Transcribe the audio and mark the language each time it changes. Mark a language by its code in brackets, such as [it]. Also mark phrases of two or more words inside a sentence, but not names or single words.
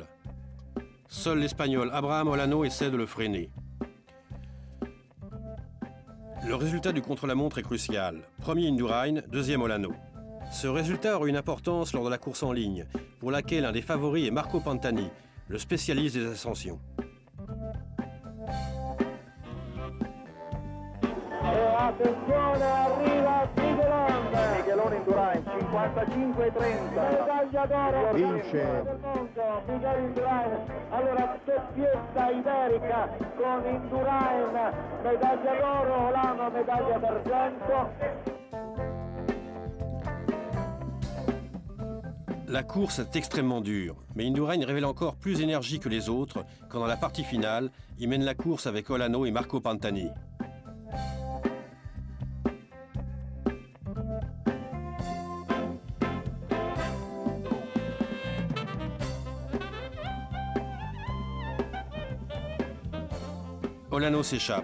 [fr] Seul l'Espagnol Abraham Olano essaie de le freiner. Le résultat du contre-la-montre est crucial. Premier Indurain, deuxième Olano. Ce résultat aura une importance lors de la course en ligne, pour laquelle un des favoris est Marco Pantani, le spécialiste des ascensions. [it] Attenzione, arriva Miguelón. Medaglia d'oro vince del mondo Miguel Indurain. Allora doppietta iberica con Indurain, medaglia d'oro, Olano medaglia d'argento. [fr] La course est extrêmement dure, mais Indurain révèle encore plus d'énergie que les autres quand dans la partie finale, il mène la course avec Olano et Marco Pantani. Olano s'échappe.